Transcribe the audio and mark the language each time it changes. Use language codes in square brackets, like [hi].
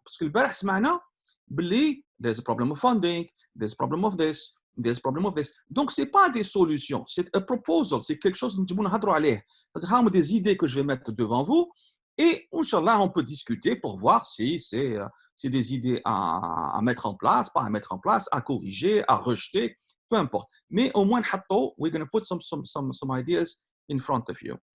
[fr] Parce que le barah sma'na, [en] there's a problem of funding, there's a problem of this, there's a problem of this. [fr] Donc, ce n'est pas des solutions, c'est un proposal, c'est quelque chose que nous allons parler. C'est-à-dire des idées que je vais mettre devant vous. Et, Inch'Allah, on peut discuter pour voir si c'est des idées à mettre en place, pas à mettre en place, à corriger, à rejeter, peu importe. Mais au moins, [en] we're going to put some ideas in front of you.